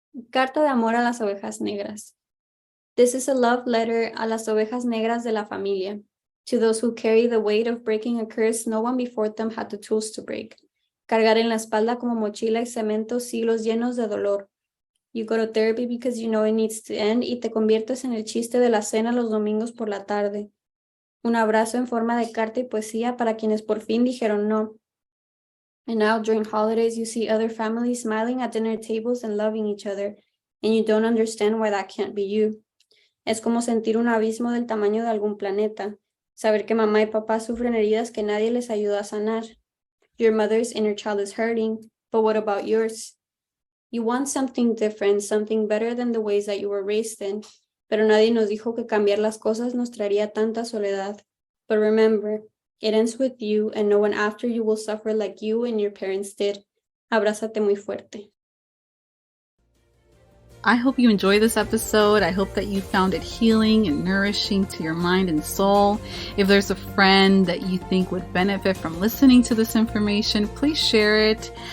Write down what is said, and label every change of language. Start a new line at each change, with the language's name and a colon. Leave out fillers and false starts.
Spanish: Carta de Amor a las Ovejas Negras.
English: This is a love letter
Spanish: a las ovejas negras de la familia.
English: To those who carry the weight of breaking a curse no one before them had the tools to break.
Spanish: Cargar en la espalda como mochila y cemento siglos llenos de dolor.
English: You go to therapy because you know it needs to end
Spanish: y te conviertes en el chiste de la cena los domingos por la tarde. Un abrazo en forma de carta y poesía para quienes por fin dijeron no.
English: And now during holidays you see other families smiling at dinner tables and loving each other, and you don't understand why that can't be you.
Spanish: Es como sentir un abismo del tamaño de algún planeta. Saber que mamá y papá sufren heridas que nadie les ayuda a sanar.
English: Your mother's inner child is hurting, but what about yours? You want something different, something better than the ways that you were raised in.
Spanish: Pero nadie nos dijo que cambiar las cosas nos traería tanta soledad.
English: But remember, it ends with you, and no one after you will suffer like you and your parents did.
Spanish: Abrázate muy fuerte.
English: I hope you enjoyed this episode. I hope that you found it healing and nourishing to your mind and soul. If there's a friend that you think would benefit from listening to this information, please share it.